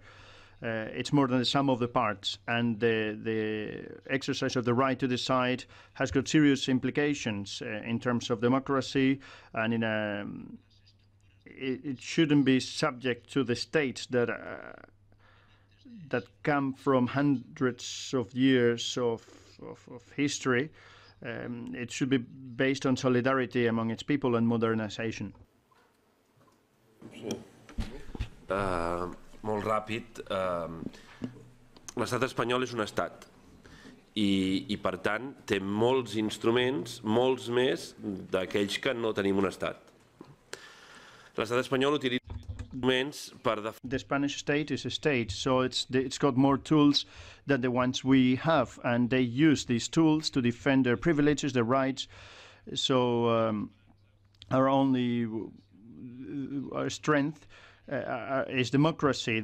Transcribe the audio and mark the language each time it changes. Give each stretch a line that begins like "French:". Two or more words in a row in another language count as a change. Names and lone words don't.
English: It's more than the sum of the parts, and the exercise of the right to decide has got serious implications in terms of democracy, and it shouldn't be subject to the states that come from hundreds of years of history. It should be based on solidarity among its people and modernization.
Catalan: Molt ràpid. L'estat espanyol és un estat i per tant té molts instruments, molts més d'aquells que no tenim un estat. L'estat espanyol utilitza instruments per defensar.
English: The Spanish state is a state, so it's got more tools than the ones we have, and they use these tools to defend their privileges, their rights. So our only strength is democracy.